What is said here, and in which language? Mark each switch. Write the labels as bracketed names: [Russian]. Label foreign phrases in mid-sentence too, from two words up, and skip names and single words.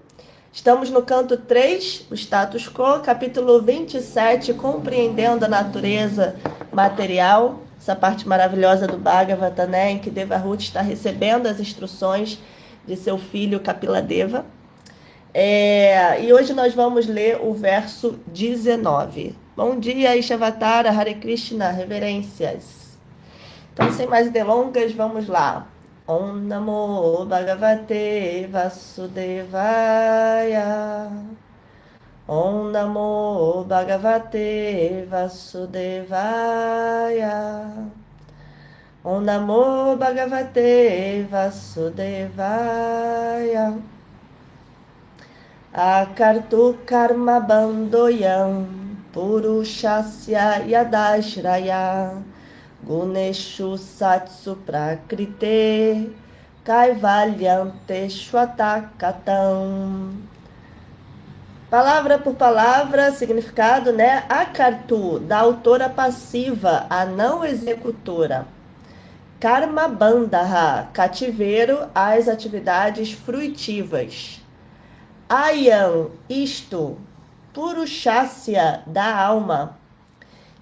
[Portuguese] Estamos no canto 3, o [Latin] status quo, [Portuguese] capítulo 27, compreendendo a natureza material, essa parte maravilhosa do Bhagavata, né, em que Devahuti está recebendo as instruções de seu filho Kapiladeva. E hoje nós vamos ler o verso 19. Bom dia, Ishavatara, Hare Krishna, reverências. Então, sem mais delongas, vamos lá. [Sanskrit] Om Namo Bhagavate Vasudevaya. Om Namo Bhagavate Vasudevaya. Om Namo Bhagavate Vasudevaya. Akartu Karma Bandoyam Purushasya Yadashraya Guneshu Satsu Prakrite Kaivalyante Shvatakatam. [Portuguese] Palavra por palavra, significado, né? Akartu, da autora passiva, a não executora. [Sanskrit] Karma Bandha, [Portuguese] cativeiro às atividades fruitivas. Ayam, isto, Purushasya, da alma.